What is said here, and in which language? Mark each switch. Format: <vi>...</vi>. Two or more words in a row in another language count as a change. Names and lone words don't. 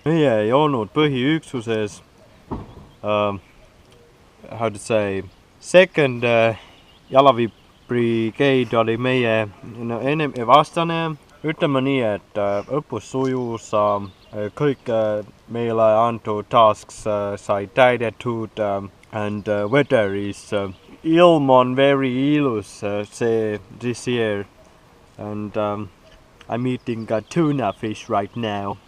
<et>Meie ei olnud põhiüksuses,</et> <en>how to say, second</en> <et>jalaväebrigade oli meie vastane. Ütleme nii, et õppus sujus, kõik meile antud tasks sai täidetud</et> <en>and weather is</en> <et>ilm on</et> <en>very ilus this year, and I'm eating a tuna fish right now.</en>